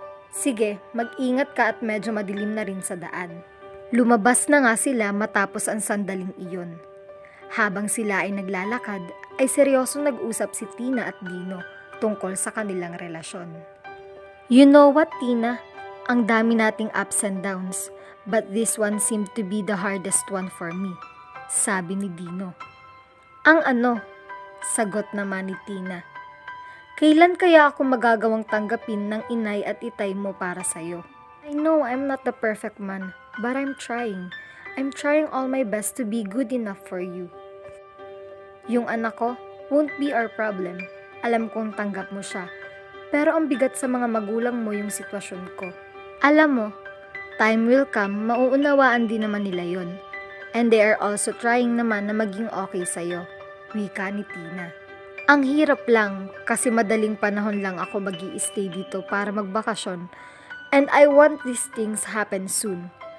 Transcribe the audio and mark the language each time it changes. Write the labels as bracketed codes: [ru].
[tl] Sige, mag-ingat ka at medyo madilim na rin sa daan. Lumabas na nga sila matapos ang sandaling iyon. Habang sila ay naglalakad, ay seryosong nag-usap si Tina at Dino tungkol sa kanilang relasyon. [en] You know what, Tina? [tl] Ang dami nating [en] ups and downs, but this one seemed to be the hardest one for me, [tl] sabi ni Dino. Ang ano? Sagot naman ni Tina. Kailan kaya ako magagawang tanggapin ng inay at itay mo para sa'yo? [en] I know I'm not the perfect man, but I'm trying. I'm trying all my best to be good enough for you. [tl] Yung anak ko [en] won't be our problem. [tl] Alam kong tanggap mo siya. Pero ang bigat sa mga magulang mo yung sitwasyon ko. Alam mo, [en] time will come, [tl] mauunawaan din naman nila yon. [en] And they are also trying [tl] naman na maging okay sa'yo. Wika ni Tina. Ang hirap lang kasi madaling panahon lang ako magi-stay dito para magbakasyon. [en] And I want these things happen soon.